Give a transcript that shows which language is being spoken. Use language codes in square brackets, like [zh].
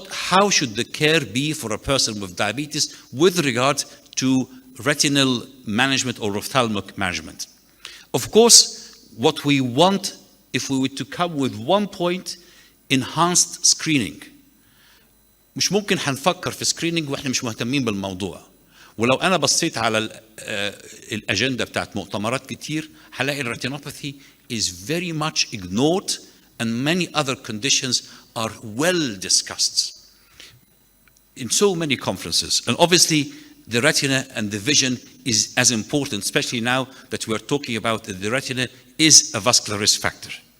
[en] How should the care be for a person with diabetes with regard to retinal management or ophthalmic management? Of course, what we want, if we were to come with one point, enhanced screening. [ar] مش ممكن هنفكر في screening واحنا مش مهتمين بالموضوع. ولو انا بصيت على الاجنده بتاعت مؤتمرات كتير هلاقي [en] الريتينوباثي is very much ignored and many other conditions are well discussed in so many conferences. And obviously the retina and the vision is as important, especially now that we are talking about that the retina is a vascular risk factor.